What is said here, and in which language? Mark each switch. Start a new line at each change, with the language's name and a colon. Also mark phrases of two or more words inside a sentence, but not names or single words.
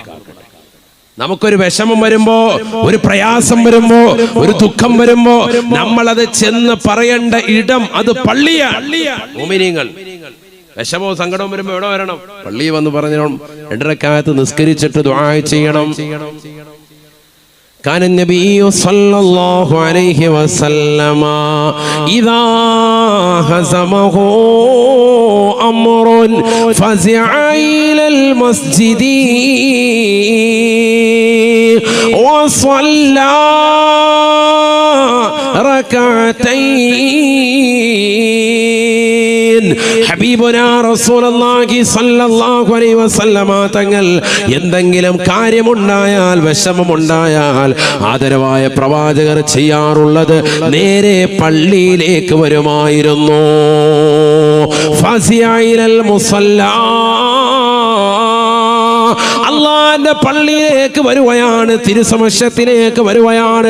Malayalam: നമുക്കൊരു വിഷമം വരുമ്പോ, ഒരു പ്രയാസം വരുമ്പോ, ഒരു ദുഃഖം വരുമ്പോ നമ്മളത് ചെന്ന് പറയേണ്ട ഇടം അത് പള്ളിയാണ്. മുഅ്മിനീങ്ങൾ വിഷമവും സങ്കടവും വരുമ്പോ എവിടെ വരണം? പള്ളിയിൽ വന്ന് പറഞ്ഞു 2 റക്അത്ത് നിസ്കരിച്ചിട്ട് ദുആ ചെയ്യണം.
Arabic: كان النبي صلى الله عليه وسلم إذا هزمه أمر فزع إلى المسجد وصلى ركعتين. حبيبنا رسول الله صلى الله عليه وسلم
Malayalam: തങ്ങൾ എന്തെങ്കിലും കാര്യമുണ്ടായാൽ, വിഷമമുണ്ടായാൽ ആദരവായ പ്രവാചകർ ചെയ്യാറുള്ളത് നേരെ പള്ളിയിലേക്ക് വരുമായിരുന്നു.
Arabic: فزع إلى المصلى,
Malayalam: അള്ളാന്റെ പള്ളിയിലേക്ക് വരുവയാണ്, തിരുസമക്ഷത്തിലേക്ക് വരുവയാണ്.